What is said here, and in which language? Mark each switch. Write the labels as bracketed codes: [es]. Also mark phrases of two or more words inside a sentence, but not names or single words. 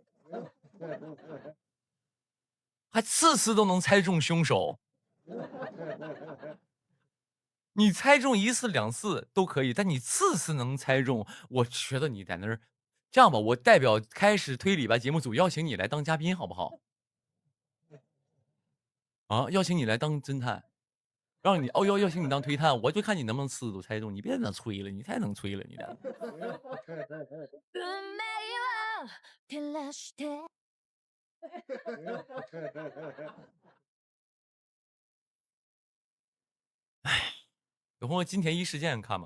[zh] 还次都能猜中凶手，你猜中1次2次都可以，但你次能猜中，我觉得你在那儿。这样吧，我代表开始推理吧节目组邀请你来当嘉宾，好不好？啊，邀请你来当侦探，让你邀请你当推探，我就看你能不能次都猜中，你别在那吹了，你太能吹了，你的。 [ja] 運命を照らして [zh] 有朋友金田一事件看吗？